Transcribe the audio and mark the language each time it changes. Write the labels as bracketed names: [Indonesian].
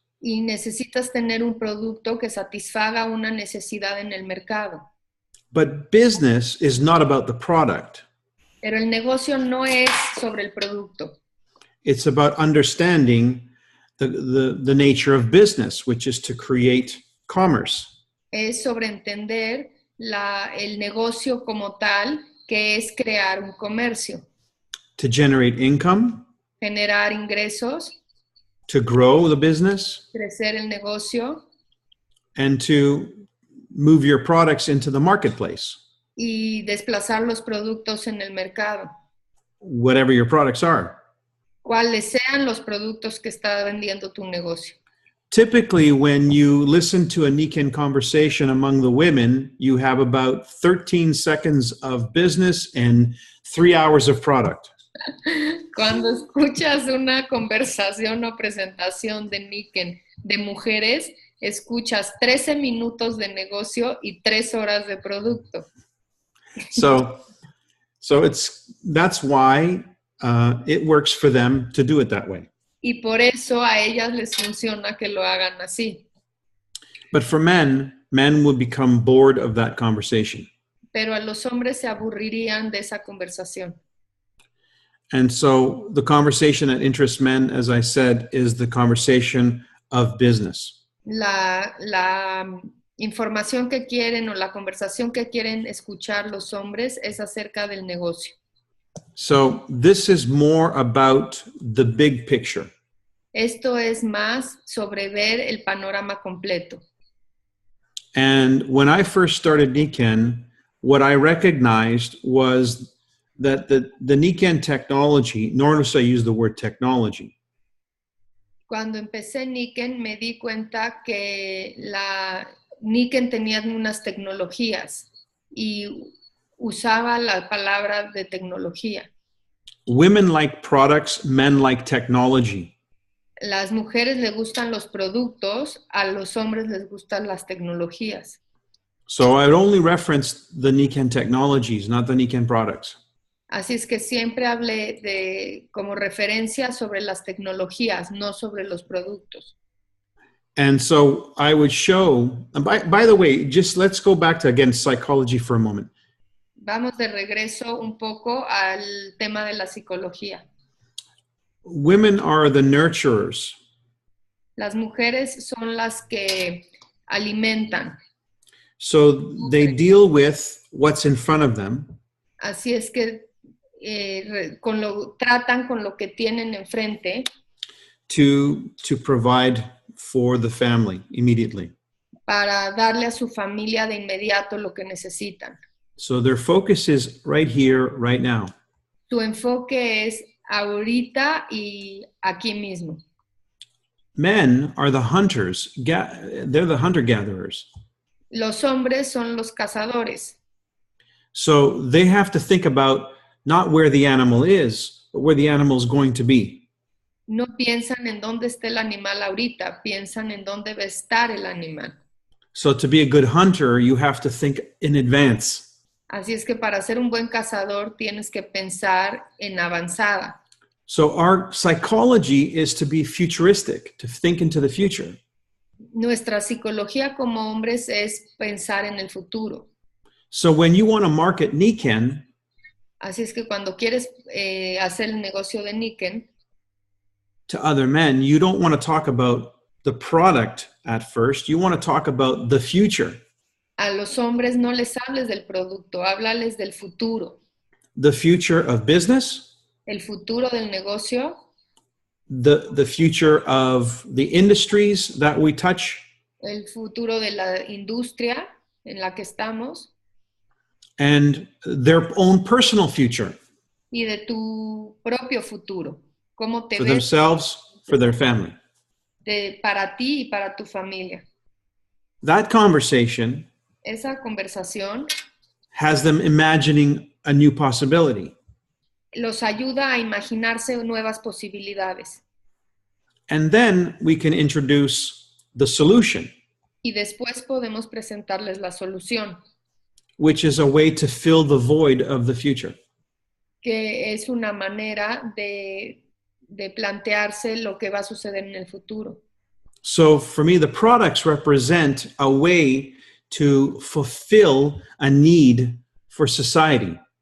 [Spanish] Y necesitas tener un producto que satisfaga una necesidad en el mercado. [English] But business is not about the product. [Spanish] Pero el negocio no es sobre el producto. [English] It's about understanding the nature of business, which is to create commerce. [Spanish] Es sobre entender el negocio como tal, que es crear un comercio. [English] To generate income. [Spanish] Generar ingresos. [English] To grow the business. [Spanish] Crecer el negocio. [English] And to move your products into the marketplace. [Spanish] Y desplazar los productos en el mercado. [English] Whatever your products are. [Spanish] Cuáles sean los productos que está vendiendo tu negocio. [English] Typically, when you listen to a Nikken conversation among the women, you have about 13 seconds of business and 3 hours of product. [Spanish] Cuando escuchas una conversación o presentación de Nikken de mujeres, escuchas 13 minutos de negocio y 3 horas de producto. [English] So that's why it works for them to do it that way. [Spanish] Y por eso a ellas les funciona que lo hagan así. [English] But for men will become bored of that conversation. [Spanish] Pero a los hombres se aburrirían de esa conversación. [English] And so the conversation that interests men, as I said, is the conversation of business. [Spanish] La información que quieren o la conversación que quieren escuchar los hombres es acerca del negocio. [English] So this is more about the big picture. [Spanish] Esto es más sobre ver el panorama completo. [English] And when I first started Nikken, what I recognized was that the Nikken technology, notice I use the word technology. [Spanish] Cuando empecé Nikken me di cuenta que la Nikken tenía unas tecnologías y usaba la palabra de tecnología. [English] Women like products, men like technology. [Spanish] Las mujeres les gustan los productos, a los hombres les gustan las tecnologías. [English] So I only referenced the Nikken technologies, not the Nikken products. [Spanish] Así es que siempre hablé como referencia sobre las tecnologías, no sobre los productos. [English] And so I would show, by the way, just let's go back to, again, psychology for a moment. [Spanish] Vamos de regreso un poco al tema de la psicología. [English] Women are the nurturers. [Spanish] Las mujeres son las que alimentan. [English] So they deal with what's in front of them. [Spanish] Así es que tratan con lo que tienen enfrente. [English] to provide for the family immediately. [Spanish] Para darle a su familia de inmediato lo que necesitan. [English] So their focus is right here, right now. [Spanish] Su enfoque es ahorita y aquí mismo. [English] Men are the hunters. They're the hunter-gatherers. [Spanish] Los hombres son los cazadores. [English] So they have to think about not where the animal is, but where the animal is going to be. [Spanish] No piensan en dónde está el animal ahorita, piensan en dónde va a estar el animal. [English] So to be a good hunter, you have to think in advance. [Spanish] Así es que para ser un buen cazador tienes que pensar en avanzada. [English] So our psychology is to be futuristic, to think into the future. [Spanish] Nuestra psicología como hombres es pensar en el futuro. [English] So when you want to market Nikken, [Spanish] Así es que cuando quieres hacer el negocio de Nikken, [English] to other men, you don't want to talk about the product at first. You want to talk about the future. [Spanish] a los hombres no les hables del producto, háblales del futuro. [English] The future of business, [Spanish] El futuro del negocio, [English] the future of the industries that we touch, [Spanish] el futuro de la industria en la que estamos [English] and their own personal future [Spanish] y de tu propio futuro. ¿Cómo te [English] for [Spanish] ves [English] themselves, for their family. [Spanish] para ti y para tu familia? [English] That conversation [Spanish] Esa conversación [English] has them imagining a new possibility. [Spanish] los ayuda a imaginarse nuevas posibilidades. [English] And then we can introduce the solution, [Spanish] Y después podemos presentarles la solución, [English] which is a way to fill the void of the future. [Spanish] que es una manera de plantearse lo que va a suceder en el futuro. [English] So for me, the products represent a way to fulfill a need for society.